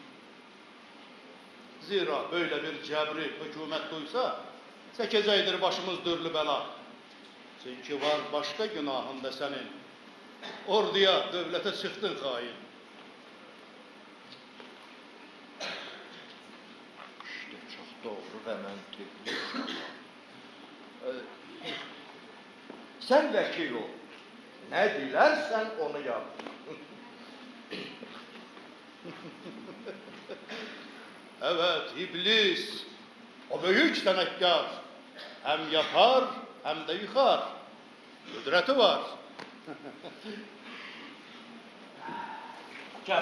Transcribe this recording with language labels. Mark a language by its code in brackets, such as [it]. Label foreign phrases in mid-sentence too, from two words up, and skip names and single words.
[tr] Zira böyle bir cebri hükümet duysa, çekecektir başımız dürlü bela. Çünkü var başka günahın da senin. Orduya, devlete çıktın hain. [az] və məntiqli uşaqlar. Sən vəkil ol. [tr] Nə dilərsən onu yap. Evet, iblis. O büyük sanatkar. Hem yapar hem de yıkar. Kudreti var. Gel.